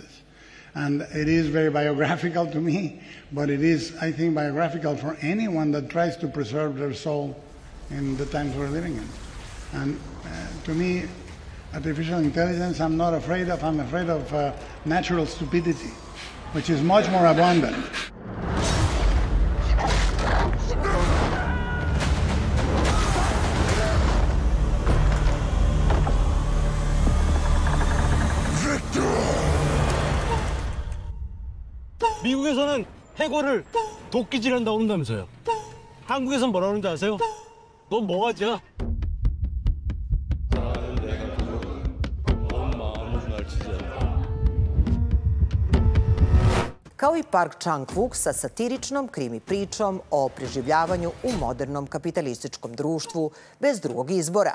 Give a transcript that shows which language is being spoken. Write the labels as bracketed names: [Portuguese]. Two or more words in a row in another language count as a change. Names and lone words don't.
[English] And it is very biographical to me, but it is, I think, biographical for anyone that tries to preserve their soul in the times we're living in. And to me, artificial intelligence I'm not afraid of. I'm afraid of natural stupidity, which is much more abundant. [Korean] 미국에서는 해골을 도끼질한다고 한다면서요. 한국에서는 뭐라 그러는지 아세요? 넌 뭐하지야? [Serbian] Kao i Park Chan-wook sa satiričnom krimi pričom o preživljavanju u modernom kapitalističkom društvu bez drugog izbora.